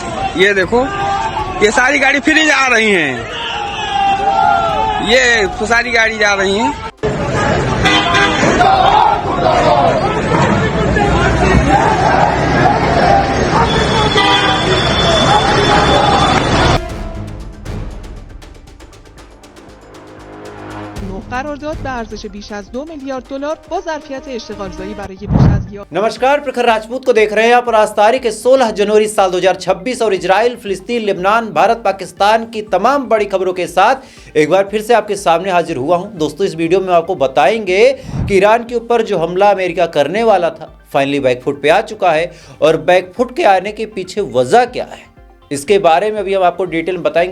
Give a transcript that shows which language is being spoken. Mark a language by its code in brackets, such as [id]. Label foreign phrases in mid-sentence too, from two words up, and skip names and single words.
[hi] ये देखो, ये सारी गाड़ी फ्री जा रही हैं, ये सारी गाड़ी जा रही हैं। [fa] قرارداد به ارزش بیش از 2 میلیارد دلار با ظرفیت اشتغالزایی برای بیش از [hi] नमस्कार, प्रखर राजपूत को देख रहे हैं आप। और आज तारीख 16 जनवरी साल 2026 और इजराइल, फिलिस्तीन, लेबनान, भारत, पाकिस्तान की तमाम बड़ी खबरों के साथ एक बार फिर से आपके सामने हाजिर हुआ हूं। दोस्तों, इस वीडियो में आपको बताएंगे कि ईरान के ऊपर जो हमला अमेरिका करने वाला था फाइनली बैकफुट पे आ चुका है, और बैकफुट के आने के पीछे वजह क्या है इसके बारे में अभी हम आपको डिटेल में बताएंगे।